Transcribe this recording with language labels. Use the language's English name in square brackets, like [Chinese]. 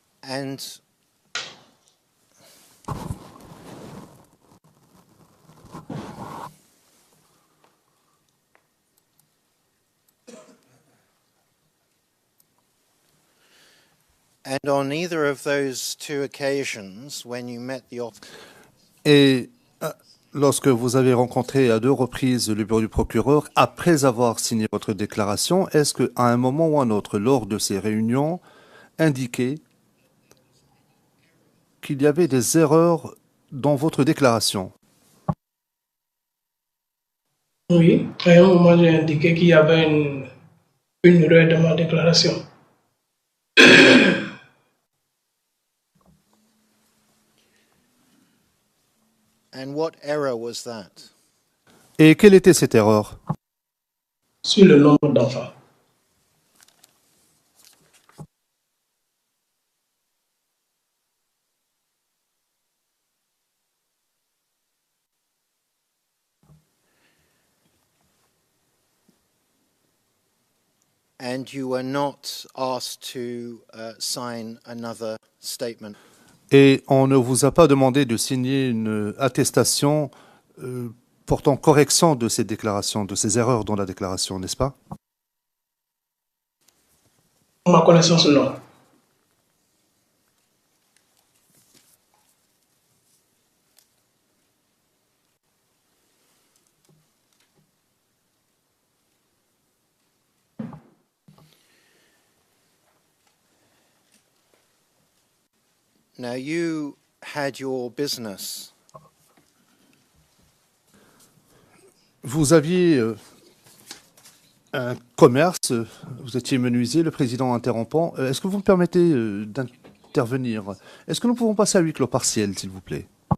[English] and and on either of those two occasions when you met the officer [French] Et lorsque vous avez rencontré à 2 reprises le bureau du procureur, après avoir signé votre déclaration, est-ce qu'à un moment ou un autre, lors de ces réunions, indiqué qu'il y avait des erreurs dans votre déclaration? Oui, à un moment, j'ai indiqué qu'il y avait une erreur dans ma déclaration. [English] and what error was that? [French] Et quelle était cette erreur? Sur le nombre d'enfants. [English] And you were not asked to sign another statement. [French] Et on ne vous a pas demandé de signer une attestation portant correction de ces déclarations, de ces erreurs dans la déclaration, n'est-ce pas? À ma connaissance, non. [English] Now, you had your business [French] Vous aviez un commerce, vous étiez menuisier, le président interrompant. Est-ce que vous me permettez d'intervenir? Est-ce que nous pouvons passer à huis clos partiel, s'il vous plaît?